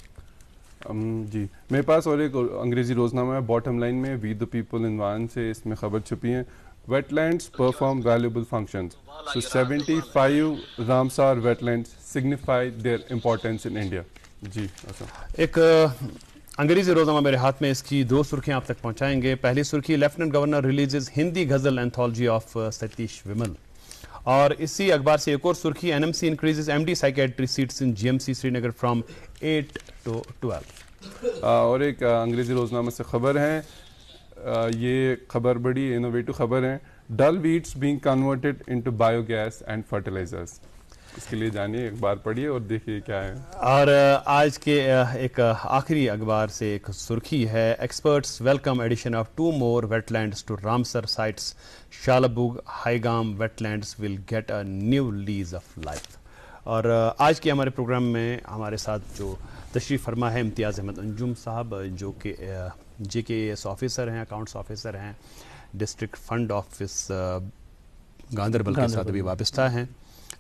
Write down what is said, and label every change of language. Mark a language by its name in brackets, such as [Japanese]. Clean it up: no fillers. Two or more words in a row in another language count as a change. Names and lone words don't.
[Urdu] جی میرے پاس اور ایک انگریزی روزنامہ ہے باٹم لائن میں، وی دا پیپل عنوان سے اس میں خبر چھپی ہے: [English] Wetlands perform valuable functions, so 75 Ramsar wetlands signify their importance in India. [Urdu] جی ایک انگریزی روزنامہ میرے ہاتھ میں، اس کی 2 سرخیاں آپ تک پہنچائیں گے. پہلی سرخی: [English] Lieutenant Governor releases Hindi ghazal anthology of Satish Vimal. [Urdu] اور اسی اخبار سے ایک اور سرخی: [English] NMC increases MD psychiatry seats in GMC Srinagar from 8 to 12. [Urdu] اور ایک انگریزی روزنامہ سے خبر ہے، یہ خبر بڑی انوویٹو خبر ہے: [English] Dal weeds being converted into biogas and fertilizers. [Urdu] اس کے لیے جانیے، ایک بار پڑھیے اور دیکھیے کیا ہے. اور آج کے ایک آخری اخبار سے ایک سرخی ہے: [English] Experts welcome addition of 2 more wetlands to Ramsar sites. Shalbugh Hygam wetlands will get a new lease of life. [Urdu] اور آج کے ہمارے پروگرام میں ہمارے ساتھ جو تشریف فرما ہے امتیاز احمد انجم صاحب، جو کہ [English] JKS officer [Urdu] ہیں، [English] accounts officer [Urdu] ہیں، [English] district fund office [Urdu] گاندربل کے ساتھ بھی وابستہ ہیں.